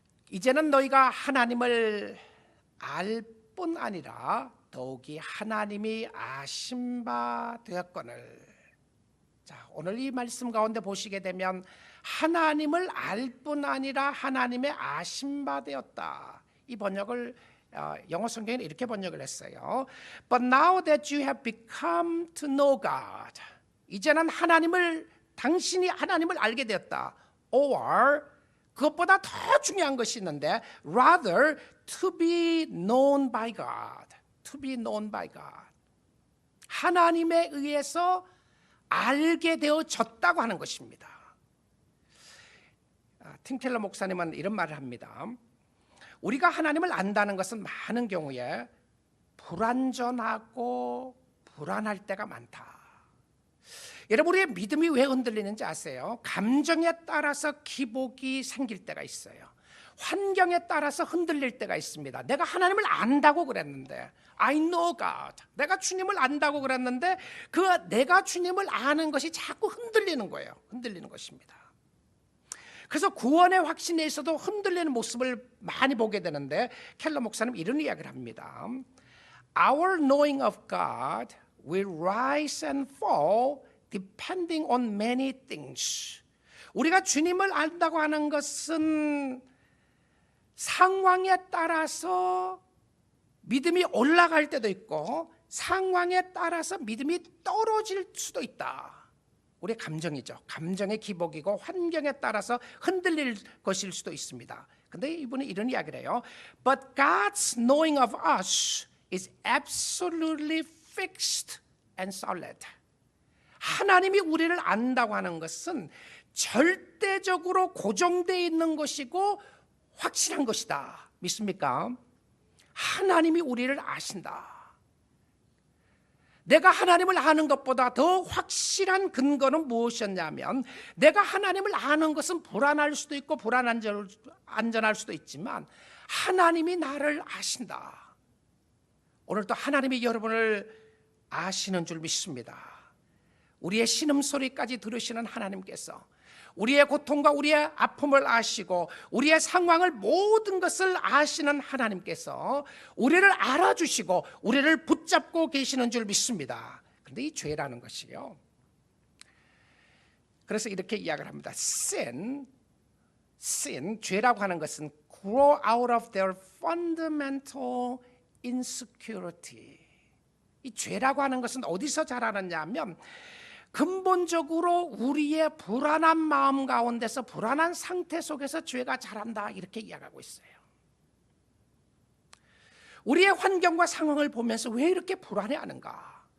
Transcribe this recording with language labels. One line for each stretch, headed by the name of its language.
Korean: 이제는 너희가 하나님을 알 뿐 아니라 더욱이 하나님이 아신 바 되었거늘. 자, 오늘 이 말씀 가운데 보시게 되면 하나님을 알 뿐 아니라 하나님의 아신 바 되었다. 이 번역을 영어 성경에는 이렇게 번역을 했어요.
English: But now that you have become to know God.
Korean: 이제는 당신이 하나님을 알게 되었다.
English: Or
Korean: 그것보다 더 중요한 것이 있는데
English: rather to be known by God. To be known by God.
Korean: 하나님에 의해서 알게 되어졌다고 하는 것입니다. 팀 켈러 목사님은 이런 말을 합니다. 우리가 하나님을 안다는 것은 많은 경우에 불완전하고 불안할 때가 많다. 여러분, 우리의 믿음이 왜 흔들리는지 아세요? 감정에 따라서 기복이 생길 때가 있어요. 환경에 따라서 흔들릴 때가 있습니다. 내가 하나님을 안다고 그랬는데,
English: I know God.
Korean: 내가 주님을 안다고 그랬는데 내가 주님을 아는 것이 자꾸 흔들리는 거예요. 흔들리는 것입니다. 그래서 구원의 확신에 있어도 흔들리는 모습을 많이 보게 되는데 켈러 목사님 이런 이야기를 합니다.
English: Our knowing of God will rise and fall depending on many things.
Korean: 우리가 주님을 안다고 하는 것은 상황에 따라서 믿음이 올라갈 때도 있고 상황에 따라서 믿음이 떨어질 수도 있다. 우리의 감정이죠. 감정의 기복이고 환경에 따라서 흔들릴 것일 수도 있습니다. 근데 이분이 이런 이야기를 해요.
English: But God's knowing of us is absolutely fixed and solid.
Korean: 하나님이 우리를 안다고 하는 것은 절대적으로 고정되어 있는 것이고 확실한 것이다. 믿습니까? 하나님이 우리를 아신다. 내가 하나님을 아는 것보다 더 확실한 근거는 무엇이었냐면 내가 하나님을 아는 것은 불안할 수도 있고 안전할 수도 있지만 하나님이 나를 아신다. 오늘도 하나님이 여러분을 아시는 줄 믿습니다. 우리의 신음소리까지 들으시는 하나님께서 우리의 고통과 우리의 아픔을 아시고 우리의 상황을 모든 것을 아시는 하나님께서 우리를 알아주시고 우리를 붙잡고 계시는 줄 믿습니다. 그런데 이 죄라는 것이요, 그래서 이렇게 이야기를 합니다.
English: sin,
Korean: 죄라고 하는 것은
English: grow out of their fundamental insecurity.
Korean: 이 죄라고 하는 것은 어디서 자라느냐 하면 근본적으로 우리의 불안한 마음 가운데서, 불안한 상태 속에서 죄가 자란다, 이렇게 이야기하고 있어요. 우리의 환경과 상황을 보면서 왜 이렇게 불안해하는가?